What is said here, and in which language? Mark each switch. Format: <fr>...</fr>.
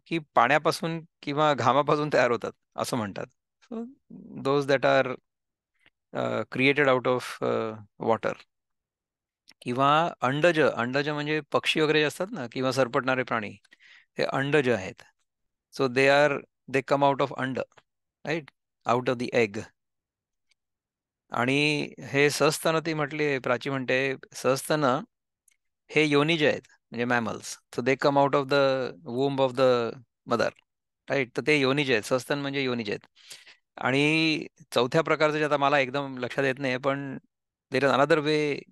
<mr>की पाण्यापासून किंवा घामापासून तयार होतात असं म्हणतात.</mr> <en>So those that are created out of water.</en> <mr>किंवा अंडज, अंडज म्हणजे पक्षी वगैरे जे असतात ना, किंवा सरपटणारे प्राणी, हे अंडज आहेत.</mr> <en>So they come out of anda, right, out of the egg.</en> <mr>आणि हे सस्तन, ती म्हटली प्राची म्हणते, सस्तन हे योनिज आहेत, म्हणजे mammals.</mr> <en>So they come out of the womb of the mother, right.</en> <mr>तर ते योनिज आहेत, सस्तन म्हणजे योनिज आहेत. आणि चौथ्या प्रकारचं जे आता मला एकदम लक्षात येत नाही, पण</mr> <en>There is another way.</en>